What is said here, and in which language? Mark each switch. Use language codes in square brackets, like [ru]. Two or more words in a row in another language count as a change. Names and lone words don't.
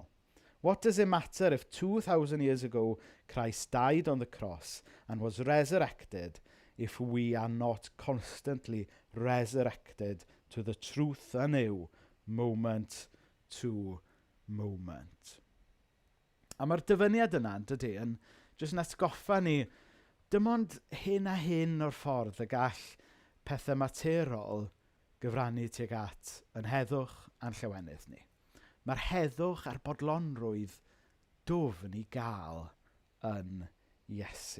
[en] What does it matter if 2,000 years ago Christ died on the cross and was resurrected if we are not constantly resurrected to the truth anew, moment to moment? [cy] A mae'r dyfyniad yna, dydy, yn jyst yn atgoffa ni, dim ond hyn a hyn o'r ffordd y gall pethau materol gyfrannu tuag at yn heddwch a'n llawenydd ni. Mae'r heddwch a'r bodlonrwydd dwfn i gael yn Iesu.